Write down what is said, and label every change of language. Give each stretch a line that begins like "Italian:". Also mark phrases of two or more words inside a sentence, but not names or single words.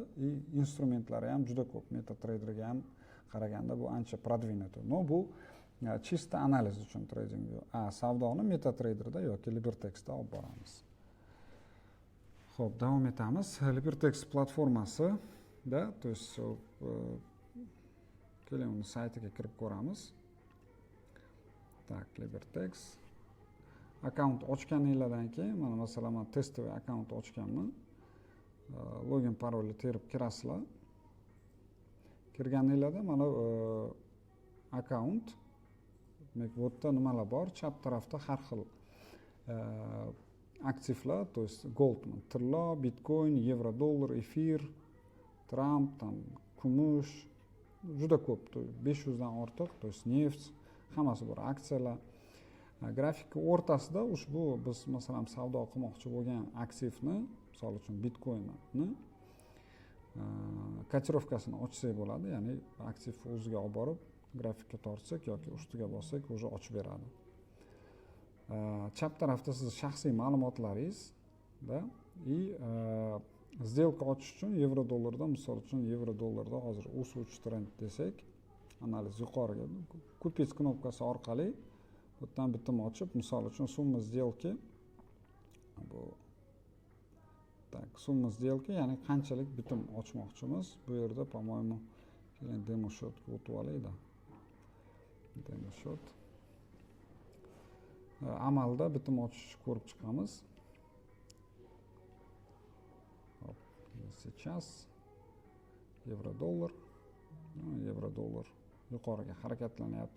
Uzbek: Instrumentlari ham juda ko'p, MetaTraderga ham qaraganda bu ancha продвинутый. Но bu чисто analiz uchun TradingView. Savdoni MetaTraderda yoki LiberTexda olib boramiz. Xo'p, davom etamiz. LiberTex platformasi da,
Russian: то есть
Uzbek: keling uni saytiga kirib ko'ramiz. Tak, LiberTex. Akkaunt ochganingizdan keyin, mana masalan men testoviy akkaunt ochganman. Login parolni terib kirasizlar. Kirganingizda mana akkaunt, demak bu yerda nimalar bor? Chap tarafda har xil aktivlar,
Russian: то есть
Uzbek: gold, tilla, bitcoin, yevro, dollar, efir, Trump, там kumush, juda ko'p, 500 dan ortiq,
Russian: то есть
Uzbek: neft, hammasi bor, aksiyalar. Grafikning o'rtasida ushbu biz masalan savdo qilmoqchi bo'lgan aktivni, misol uchun bitcoinni kotirovkasini ochsak bo'ladi, ya'ni aktiv o'ziga olib borib grafikka tortsak yoki ustiga bossak уже ochib beradi. Chap tarafda siz shaxsiy ma'lumotlaringiz da
Russian: и сделка
Uzbek: ochish uchun yevro dollarda, misol uchun yevro dollarda hozir o'suvchi trend desak, analiz yuqoriga kupits knopkasi orqali bu yerdan bitim ochib, misol uchun summa сделки bu tak summa сделки, ya'ni qanchalik bitim ochmoqchimiz. Bu yerda по-моему demo shotga o'tib olaydi. Demo shot. Amalda bitim ochish ko'rib chiqamiz. Сейчас yevro-dollar yuqoriga harakatlanyapti.